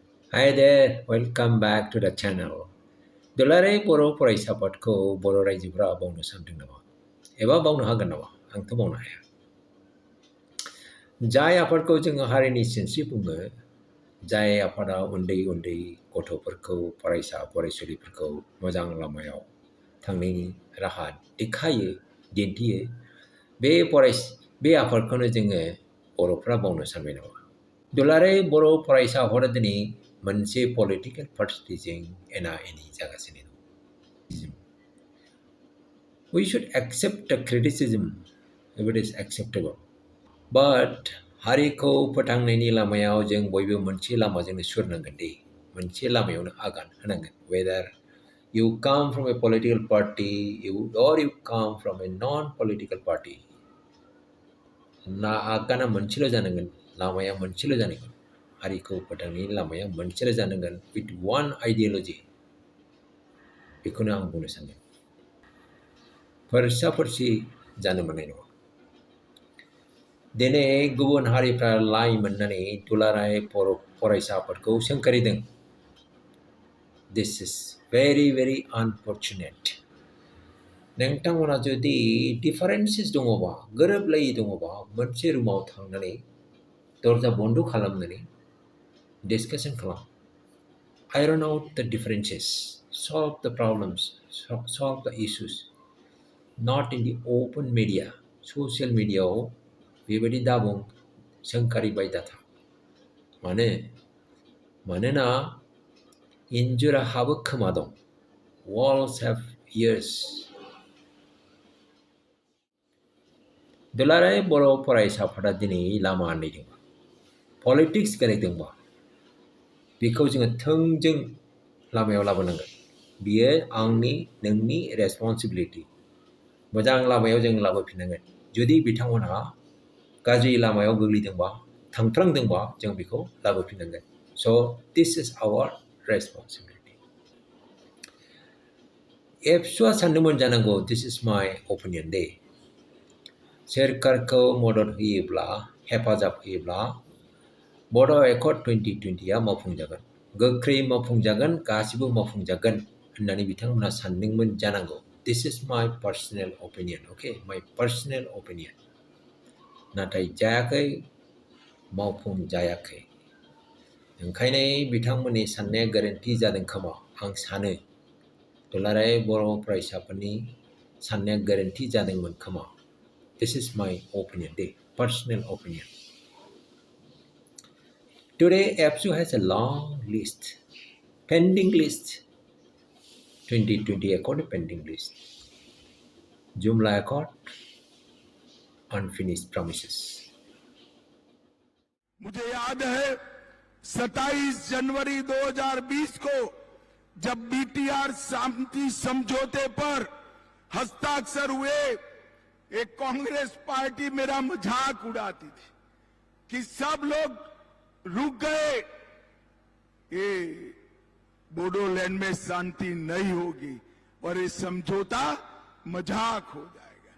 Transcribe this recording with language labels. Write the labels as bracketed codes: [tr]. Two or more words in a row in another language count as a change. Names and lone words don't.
[en] Hi there, welcome back to the channel. [brx] दुलाराय बर' फरायसाफोरखौ बर' रायजोफोरा बावनो सानदों नामा? एबा बावनो हागोन नामा? आंथ' बावनो हाया। जाय आफादखौ जोङो हारिनि सिनस्रि बुङो, जाय आफादा उन्दै उन्दै गथ'फोरखौ फरायसा फरायसुलिफोरखौ मोजां लामायाव थांनायनि राहा देखायो, दिन्थियो, बे आफादखौनो जोङो बर'फ्रा बावनो सानबाय नामा? दुलाराय बर' फरायसा आफादा दिनै मोनसे पलिटिकेल पार्टिजों एना एनि जागासिनो दं. [en] We should accept the criticism if it is acceptable. [brx] But हारिखौ फोथांनायनि लामायाव जों बयबो मोनसे लामाजोंनो सुरनांगोन दे, मोनसे लामायावनो आगान होनांगोन. [en] Whether you come from a political party or you come from a non-political party, [brx] आगाना मोनसेल' जानांगोन, लामाया मोनसेल' जानांगोन. हारिखौ फोथांनायनि लामाया मोनसेल' जानांगोन [en] with one ideology. [brx] बेखौनो आं बुंनो सानदों. फोरसा-फोरसि जानो मोननाय नङा. दिनै गुबुन हारिफ्रा लाइ मोननानै दुलाराय फरायसाफोरखौ सोंखारिदों. [en] This is very, very unfortunate. [brx] नोंथांमोना जुदि डिफारेन्सेस दङबा, गोरोबलायै दङबा, मोनसे रुमाव थांनानै दरजा बन्द खालामनानै discussion खालाम. [en] Iron out the differences, solve the problems, solve the issues. Not in the open media, social media [brx] बेबायदि दाबुं सोंखारिबाय दाथा. मानोना इन्जुरा हाबो खोमा दं. [en] Walls have ears. [brx] दुलाराय बर' फरायसाफोरा दिनै लामा आन्दायदोंबा, पलिटिक्स गेलेदोंबा, बेखौ जोङो थोंजों लामायाव लाबोनांगोन. बियो आंनि नोंनि रेसपन्सिबिलिटि. मोजां लामायाव जों लाबोफिननांगोन. जुदि बिथांमोनहा गाज्रि लामायाव गोग्लैदोंबा, थांफ्लांदोंबा जों बेखौ लाबोफिननांगोन. [en] So this is our responsibility. [brx] एबसुआ सानदोंमोन जानांगौ, [en] this is my opinion दे. [brx] सोरखारखौ मदद होयोब्ला, हेफाजाब होयोब्ला बड' एकर्ड 2020 मावफुंजागोन, गोख्रै मावफुंजागोन, गासिबो मावफुंजागोन होननानै बिथांमोना सानदोंमोन जानांगौ. [en] This is my personal opinion, okay? My personal opinion. [brx] नाथाय जायाखै, मावफुंजायाखै. ओंखायनो बिथांमोननि साननाया गोरोन्थि जादों खोमा आं सानो. दुलाराय बर' फरायसाफोरनि साननाया गोरोन्थि जादोंमोन खोमा. [en] This is my opinion, personal opinion. Today, Absu has a long list, pending list. 2020 Accord pending list. Jumla Accord, unfinished promises. [hi] मुझे याद है 27 जनवरी 2020 को जब बीटीआर शांति समझौते पर हस्ताक्षर हुए, एक कांग्रेस पार्टी मेरा मजाक उड़ाती थी कि सब लोग रुक गए, ये बोडोलैंड में शांति नहीं होगी और ये समझौता मजाक हो जाएगा.